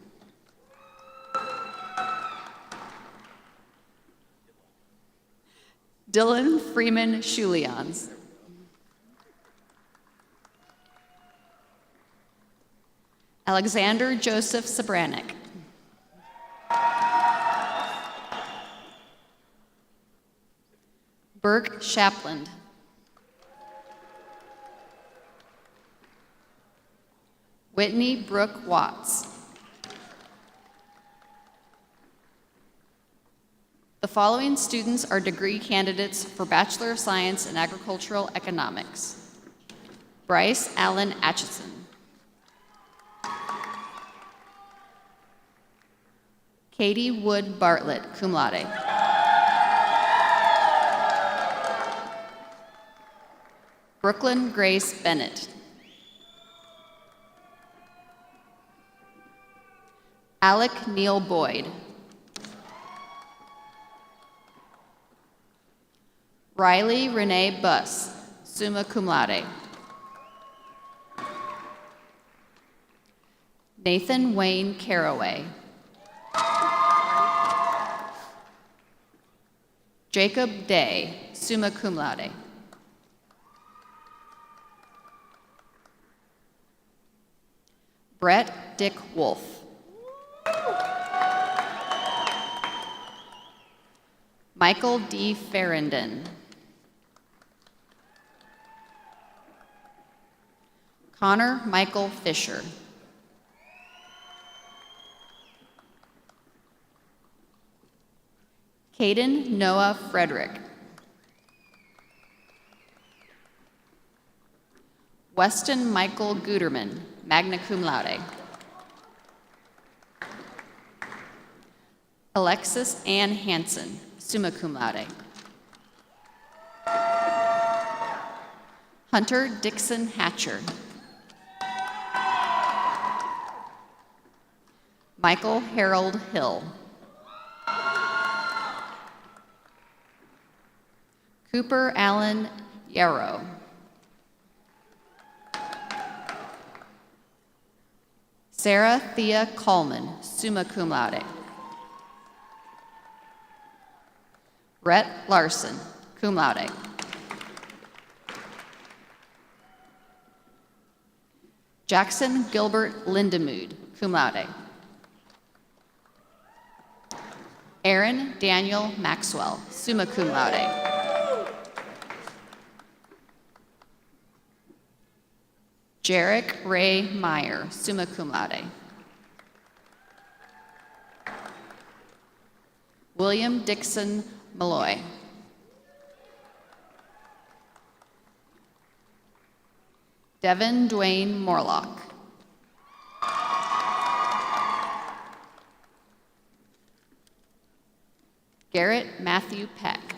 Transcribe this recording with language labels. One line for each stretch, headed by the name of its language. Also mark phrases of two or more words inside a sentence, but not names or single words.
English: Dylan Freeman Shulians. Alexander Joseph Sobranik. Burke Shapland. Whitney Brooke Watts. The following students are degree candidates for Bachelor of Science in Agricultural Economics. Bryce Allen Atchison. Katie Wood Bartlett,
Latin: cum laude.
English: Brooklyn Grace Bennett. Alec Neil Boyd. Riley Renee Buss,
Latin: summa cum laude.
English: Nathan Wayne Caraway. Jacob Day,
Latin: summa cum laude.
English: Brett Dick Wolf. Michael D. Farrenden. Connor Michael Fisher. Caden Noah Frederick. Weston Michael Guterman,
Latin: magna cum laude.
English: Alexis Ann Hansen,
Latin: summa cum laude.
English: Hunter Dixon Hatcher. Michael Harold Hill. Cooper Allen Yarrow. Sarah Thea Coleman,
Latin: summa cum laude. Rhett Larson, cum laude.
English: Jackson Gilbert Lindemood,
Latin: cum laude.
English: Aaron Daniel Maxwell,
Latin: summa cum laude.
English: Jarek Ray Meyer,
Latin: summa cum laude.
English: William Dixon Malloy. Devin Dwayne Morlock. Garrett Matthew Peck.